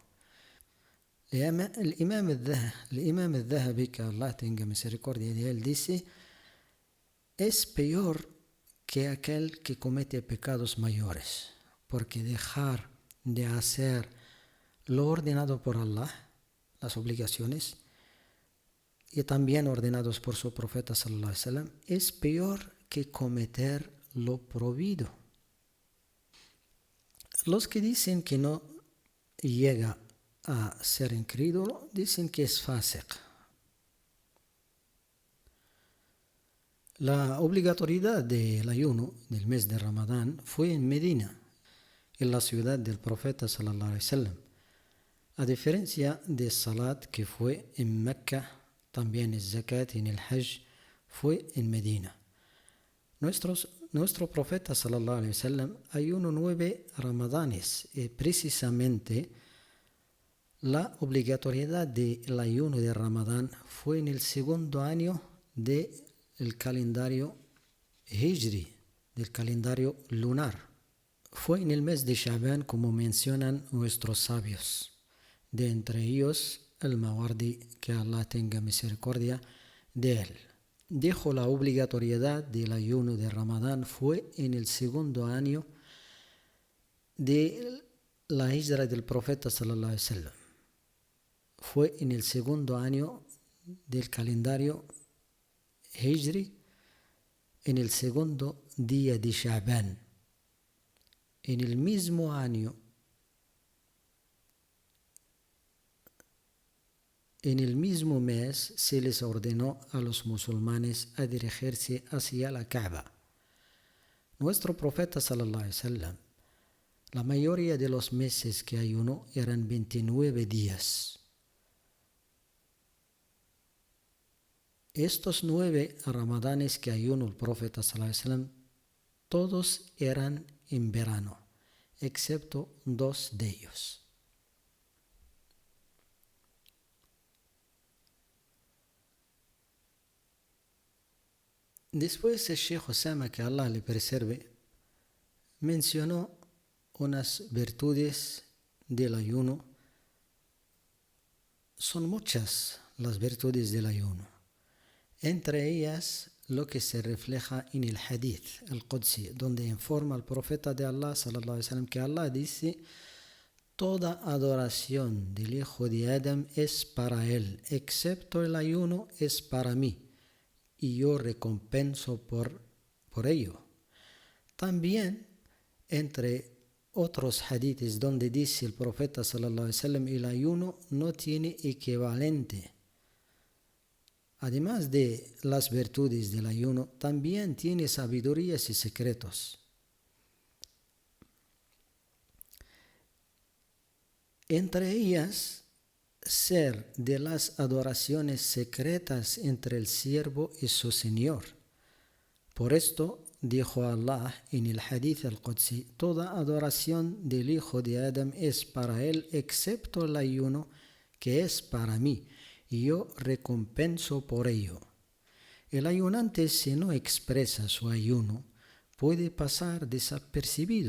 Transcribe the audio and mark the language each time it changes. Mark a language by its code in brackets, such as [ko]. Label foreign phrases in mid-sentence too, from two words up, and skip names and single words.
[es] El Imam al-Dhahabi, que Allah tenga misericordia de él, dice: es peor que aquel que comete pecados mayores, porque dejar de hacer lo ordenado por Allah, las obligaciones, y también ordenados por su profeta [ar] صلى الله عليه وسلم, [es] es peor que cometer lo prohibido. Los que dicen que no llega a ser incrédulo dicen que es fasiq. La obligatoriedad del ayuno del mes de Ramadán fue en Medina, en la ciudad del profeta [ar] صلى الله عليه وسلم, [es] a diferencia de Salat, que fue en Mecca. También el Zakat en el Hajj fue en Medina. Nuestro profeta [ar] صلى الله عليه وسلم [es] ayunó 9 ramadanes y precisamente la obligatoriedad del ayuno de Ramadán fue en el segundo año del calendario Hijri, del calendario lunar. Fue en el mes de Sha'ban, como mencionan nuestros sabios, de entre ellos el Mawardi, que Allah tenga misericordia de él. Dijo: la obligatoriedad del ayuno de Ramadán fue en el segundo año de la hijra del profeta [ar] صلى الله عليه وسلم. [es] Fue en el segundo año del calendario Hijri, en el segundo día de Sha'ban. En el mismo año, en el mismo mes, se les ordenó a los musulmanes a dirigirse hacia la Kaaba. Nuestro profeta [ar] صلى الله عليه وسلم, [es] la mayoría de los meses que ayunó eran 29 días. Estos 9 ramadanes que ayunó el profeta [ar] صلى الله عليه وسلم, [es] todos eran en verano, excepto 2 de ellos. Después el Sheikh Osama, que Allah le preserve, mencionó unas virtudes del ayuno. Son muchas las virtudes del ayuno. Entre ellas, lo que se refleja en el [ar] الحديث القدسي, [es] donde informa al profeta de Allah [ar] صلى الله عليه وسلم [es] que Allah dice: toda adoración del hijo de Adam es para él, excepto el ayuno es para mí, y yo recompenso por ello. También, entre otros hadiths donde dice el profeta [ar] صلى الله عليه وسلم: [es] el ayuno no tiene equivalente. Además de las virtudes del ayuno, también tiene sabidurías y secretos. Entre ellas, ser de las adoraciones secretas entre el siervo y su Señor. Por esto dijo Allah en el [ar] الحديث القدسي: [es] toda adoración del hijo de Adam es para él, excepto el ayuno, que es para mí, y yo recompenso por ello. El ayunante, si no expresa su ayuno, puede pasar desapercibido.